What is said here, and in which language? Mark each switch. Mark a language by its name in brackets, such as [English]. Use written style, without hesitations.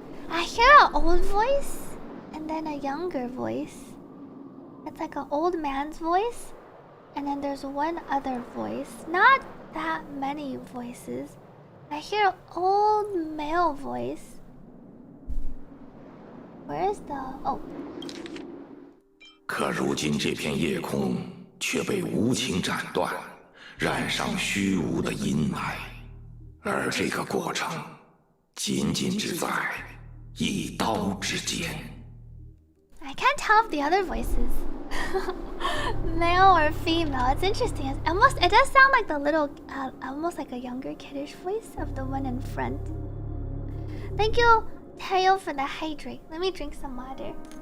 [English] I hear an old voice and then a younger voice. It's like an old man's voice, and then there's one other voice. Not that many voices. I hear an old male voice. Where is the... Oh. [Chinese] 可如今这片夜空却被无情斩断，染上虚无的阴霾，而这个过程仅仅只在一刀之间。 [English] I can't tell if the other voices, male or female. It's interesting. It does sound like the little, almost like a younger kiddish voice of the one in front. Thank you, Tayo, for the hydrate. Let me drink some water.